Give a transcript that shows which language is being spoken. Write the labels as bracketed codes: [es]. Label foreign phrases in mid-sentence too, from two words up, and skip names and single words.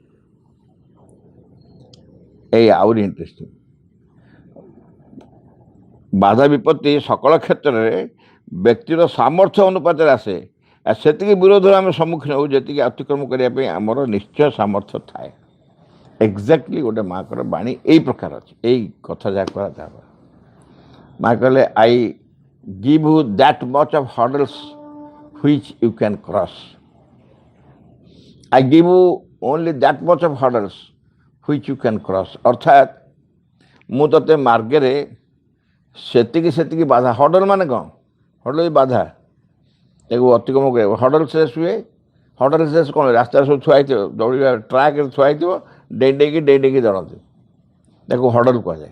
[or] ଏଇ ଆହୁରି ଇଣ୍ଟରେଷ୍ଟିଂ, ବାଧା ବିପତ୍ତି ସକଳ କ୍ଷେତ୍ରରେ ବ୍ୟକ୍ତିର ସାମର୍ଥ୍ୟ ଅନୁପାତରେ ଆସେ। ଆଉ ସେତିକି ବିରୋଧରେ ଆମେ ସମ୍ମୁଖୀନ ହେଉ ଯେତିକି ଅତିକ୍ରମ କରିବା ପାଇଁ ଆମର ନିଶ୍ଚୟ ସାମର୍ଥ୍ୟ ଥାଏ। ଏକ୍ଜାକ୍ଟଲି ଗୋଟେ ମାଆଙ୍କର ବାଣୀ ଏଇ ପ୍ରକାର ଅଛି। ଏଇ କଥା ଯାହା କୁହାଯାବ, ମାଆ କହିଲେ [en] I give you that much of hurdles which you can cross. I give you only that much of hurdles which you can cross. [or] अर्थात ମୁଁ ତତେ ମାର୍ଗରେ ସେତିକି ସେତିକି ବାଧା, ହର୍ଡଲ ମାନେ କ'ଣ? ହର୍ଡଲ ବାଧା, ତାକୁ ଅତିକ୍ରମ କରିବାକୁ [en] hurdle race [or] ହୁଏ। [en] hurdle race [or] କ'ଣ? ରାସ୍ତାରେ ସବୁ ଥୁଆ ହେଇଥିବ, ଦୌଡ଼ିବା ଟ୍ରାକ୍ରେ ଥୁଆ ହେଇଥିବ, ଡେଇଁ ଡେଇଁକି ଦୌଡ଼ନ୍ତି, ତାକୁ ହର୍ଡଲ କୁହାଯାଏ।